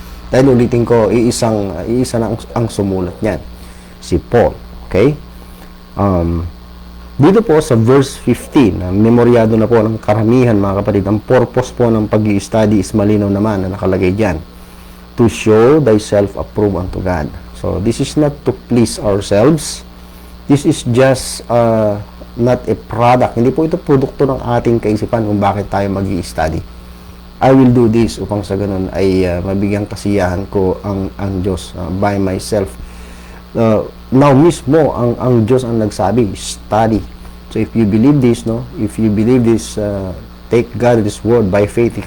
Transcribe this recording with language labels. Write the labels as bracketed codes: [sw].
[tl] Dahil ulitin ko, isa na ang sumulat niyan, si Paul. Okay? Dito po sa verse 15, memoryado na po ng karamihan mga kapatid, ang purpose po ng pag-i-study is malinaw naman na nakalagay dyan. [en] To show thyself approved unto God. So, this is not to please ourselves. This is just not a product. [tl] Hindi po ito produkto ng ating kaisipan kung bakit tayo mag-i-study. [en] I will do this [tl] upang sa ganun ay mabigyang kasiyahan ko ang Diyos [en] by myself. [tl] Now mismo ang Diyos ang nagsabi, study. [en] So if you believe this, no, if you believe this, take God His word by faith.